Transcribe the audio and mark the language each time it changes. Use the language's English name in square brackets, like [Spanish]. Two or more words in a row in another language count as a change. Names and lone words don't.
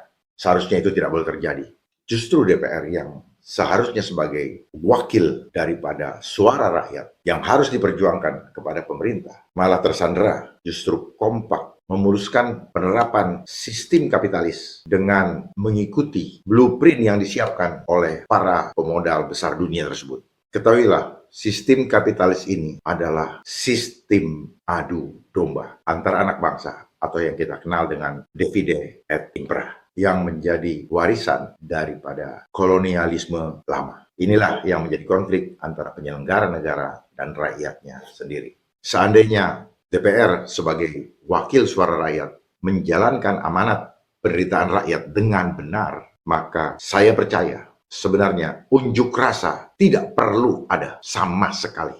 [Indonesian] Seharusnya itu tidak boleh terjadi. Justru DPR yang seharusnya sebagai wakil daripada suara rakyat yang harus diperjuangkan kepada pemerintah, malah tersandera, justru kompak memuluskan penerapan sistem kapitalis dengan mengikuti blueprint yang disiapkan oleh para pemodal besar dunia tersebut. Ketahuilah, sistem kapitalis ini adalah sistem adu domba antar anak bangsa atau yang kita kenal dengan [Latin] divide et impera, [Indonesian] yang menjadi warisan daripada kolonialisme lama. Inilah yang menjadi konflik antara penyelenggara negara dan rakyatnya sendiri. Seandainya DPR sebagai wakil suara rakyat menjalankan amanat penderitaan rakyat dengan benar, maka saya percaya sebenarnya unjuk rasa tidak perlu ada sama sekali.